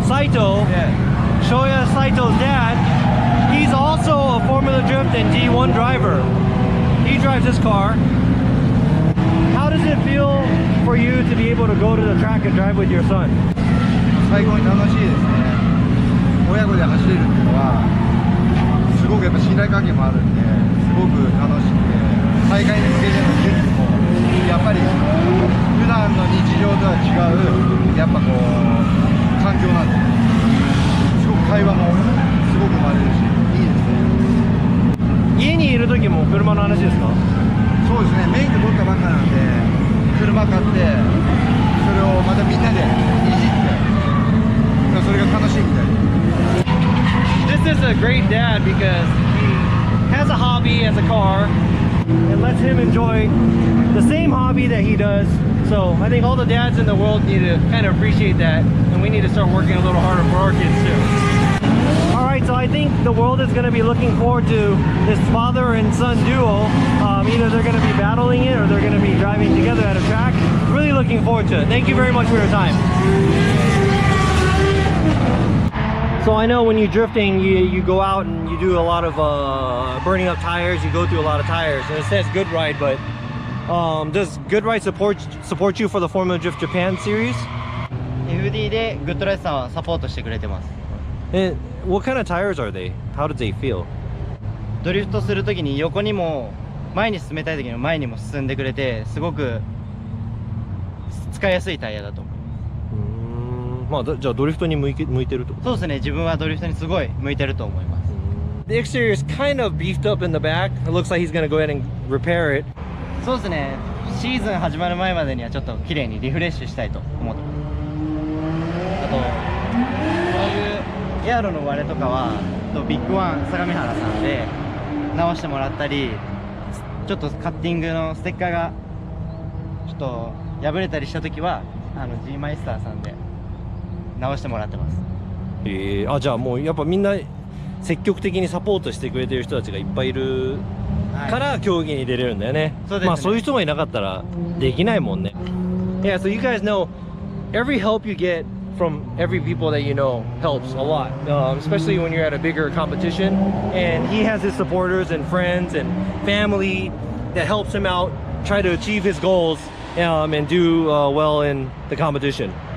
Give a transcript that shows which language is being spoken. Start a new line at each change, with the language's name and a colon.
English: Shoya Saito's dad, he's also a Formula Drift and D1 driver. He drives this car. How does it feel for you to be able to go to the track and drive with your son?
Japanese: 最高に楽しいですね。親子で走れるっていうのはすごくやっぱ信頼関係もあるんで、すごく楽しくて、大会に向けての技術もやっぱり普段の日常とは違うやっぱこう環境なんで。会話もすごく生まれるし、いいですね。家にいる時も車の話ですか？そうですね、免許取ったばっかなんで、車買って、それをまたみんなでいじって、それが楽しいみたいで。
English: This is a great dad because he has a hobby as a car and lets him enjoy the same hobby that he does. So I think all the dads in the world need to kind of appreciate that, and we need to start working a little harder for our kids too. Alright, so I think the world is going to be looking forward to this father and son duo. Either they're going to be battling it or they're going to be driving together at a track. Really looking forward to it. Thank you very much for your time. So I know when you're drifting, you go out and you do a lot of burning up tires. You go through a lot of tires. And it says Good Ride, but does Good Ride support you for the Formula Drift Japan series?
Japanese: FD でグッドライスさんはサポートしてくれてます。
English: And what kind of tires are they? How do they feel?
Japanese: ドリフトするときに横にも前に進めたいときの前にも進んでくれて、すごく使いやすいタイヤだと思う。まあじゃあドリフトに向いてると。そうですね、自分はドリフトにすごい向いてると思います。
English: The exterior is kind of beefed up in the back. It looks like he's gonna go ahead and repair it.
Japanese: そうですね、シーズン始まる前までにはちょっと綺麗にリフレッシュしたいと思ってます。あとこういうエアロの割れとかはビッグワン相模原さんで直してもらったり、ちょっとカッティングのステッカーがちょっと破れたりした時はG マイスターさんで直してもらってます。あ、じゃあもうやっぱみんな積極的にサポートしてくれてる人たちがいっぱいいるから競技に出れるんだよね。そうですね。まあそういう人がいなかったらできないもんね。
English: Yeah, so you guys know every help you get from every people that you know helps a lot, especially when you're at a bigger competition. And he has his supporters and friends and family that helps him out try to achieve his goals and do well in the competition.